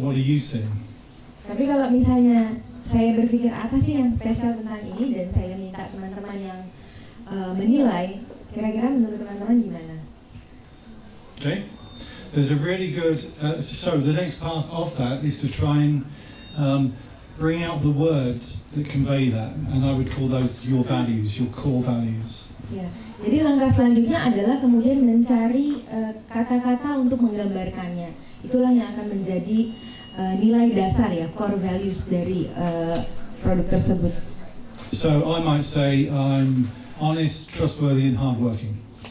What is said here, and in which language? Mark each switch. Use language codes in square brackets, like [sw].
[en] What are you seeing? [id] Tapi kalau misalnya saya berpikir apa sih yang spesial tentang ini dan saya minta teman-teman yang menilai, kira-kira menurut teman-teman gimana? [en] Okay. There's a really good, so the next part of that is to try and bring out the words that convey that, and I would call those your values, your core values. [id] Ya, jadi langkah selanjutnya adalah kemudian mencari kata-kata untuk menggambarkannya. Itulah yang akan menjadi nilai dasar ya, core values dari produk tersebut. [en] So I might say I'm honest, trustworthy, and hardworking.